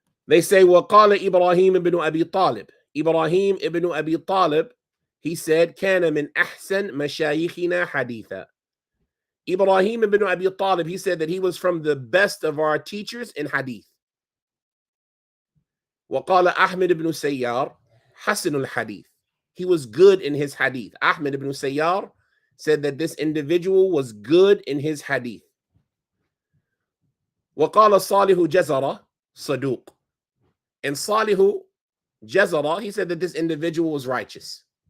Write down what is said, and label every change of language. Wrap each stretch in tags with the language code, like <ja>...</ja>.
<en>They say,</en> <ar>وَقَالَ Ibrahim ibn Abi Talib. Ibrahim ibn Abi Talib,</ar> <en>he said,</en> <ar>كَانَ مِنْ أَحْسَنْ مَشَايِخِنَا حَدِيثًا.</ar> <en>Ibrahim ibn Abi Talib, he said that he was from the best of our teachers in hadith.</en> <ar>وَقَالَ أَحْمَد ibn Sayyar, حَسَنُ الْحَدِيث.</ar> <en>He was good in his hadith. Ahmad ibn Sayyar said that this individual was good in his hadith.</en> <ar>وَقَالَ صَالِحُ جَزَرَ صَدُوق.</ar> <en>And Salihu Jazara, he said that this individual was righteous.</en>